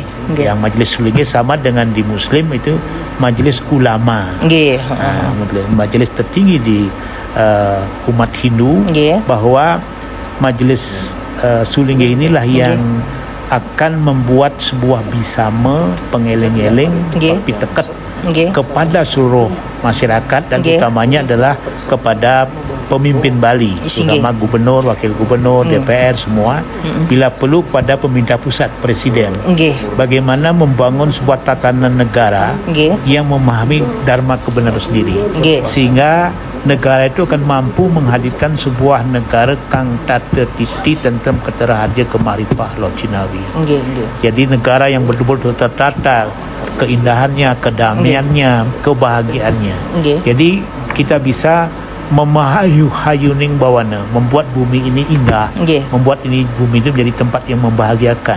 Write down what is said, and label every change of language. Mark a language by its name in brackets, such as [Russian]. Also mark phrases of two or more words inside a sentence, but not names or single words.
[Indonesian] Yang Majelis Sulingge sama dengan di Muslim itu Majelis Ulama. Majelis tertinggi di umat Hindu, bahwa Majelis Sulingge inilah yang akan membuat sebuah bisama pengeleng-eleng piteket kepada seluruh masyarakat dan utamanya adalah kepada pemimpin Bali, terutama gubernur, wakil gubernur, DPR semua, bila perlu pada pemerintah pusat, presiden, bagaimana membangun sebuah tatanan negara yang memahami Dharma kebenaran sendiri, sehingga negara itu akan mampu menghadirkan sebuah negara [Javanese] kang tata titi tentram keterahadia kemaripah locinawi. [Indonesian] Jadi negara yang betul-betul tertata, keindahannya, kedamaiannya, kebahagiaannya. Jadi kita bisa [Javanese] memahayu-hayuning bawana, [Indonesian] membuat bumi ini indah, membuat bumi ini menjadi tempat yang membahagiakan.